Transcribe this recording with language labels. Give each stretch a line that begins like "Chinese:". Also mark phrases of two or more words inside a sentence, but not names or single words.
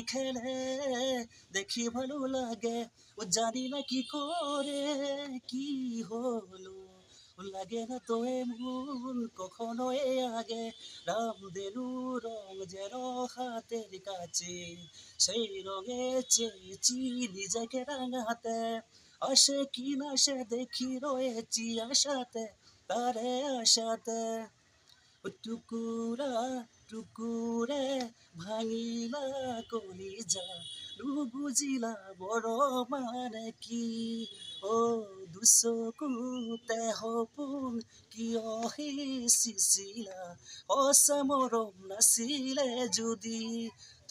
Bangla: খেলে দেখি ভালো লাগে ও জানি না কি করে কি হলো লাগে না তো এমন কখনো আগে রামদেনু রং যেন হাতের কাছে সেই রঙে চেয়েছি নিজেকে রাঙাতে আসে কি না সে দেখি রয়েছি আশাতে তারে আশাতে
Assamese: টুকুৰা টুকুৰে ভাঙিলা কলিজা নুবুজিলা বৰ মানে কি অ দুচকুতে সপোন কিয় সিঁচিছিলা সঁচা মৰম নাছিলে যদি